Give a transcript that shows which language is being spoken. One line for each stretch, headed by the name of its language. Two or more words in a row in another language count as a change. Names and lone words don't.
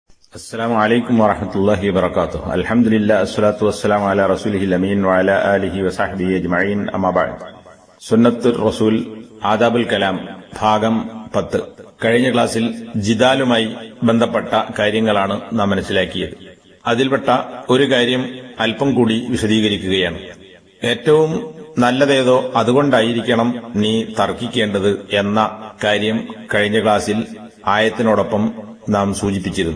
Arabic: السلام عليكم ورحمة الله وبركاته. الحمد لله الصلاة والسلام على رسوله الأمين وعلى آله وصحبه أجمعين. أما بعد.
Malayalam: സുന്നത്ത് റസൂൽ ആദാബുൽ കലാം ഭാഗം 10. കഴിഞ്ഞ ക്ലാസ്സിൽ ജിദാലുമായി ബന്ധപ്പെട്ട കാര്യങ്ങളാണ് നാം മനസ്സിലാക്കിയത്. അതിൽപ്പെട്ട ഒരു കാര്യം അല്പം കൂടി വിശദീകരിക്കുകയാണ്. ഏറ്റവും നല്ലതേതോ അതുകൊണ്ടായിരിക്കണം നീ തർക്കിക്കേണ്ടത് എന്ന കാര്യം കഴിഞ്ഞ ക്ലാസ്സിൽ ആയത്തിനോടൊപ്പം നാം സൂചിപ്പിച്ചിരുന്നു.